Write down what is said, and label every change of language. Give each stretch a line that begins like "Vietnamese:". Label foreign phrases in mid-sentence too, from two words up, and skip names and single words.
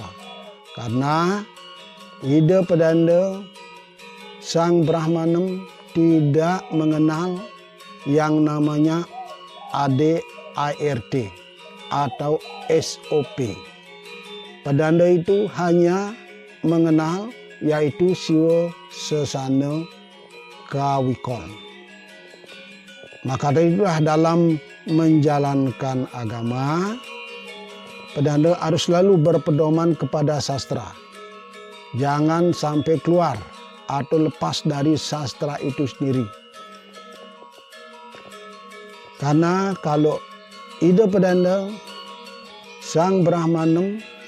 Indonesian: Karena Ida Pedanda Sang Brahmanem tidak mengenal yang namanya ADART atau SOP. Pedanda itu hanya mengenal yaitu siwa sesana kawikon. Maka dari itulah dalam menjalankan agama, pedanda harus selalu berpedoman kepada sastra. Jangan sampai keluar atau lepas dari sastra itu sendiri. Karena kalau ide pedanda Sang Brahmanam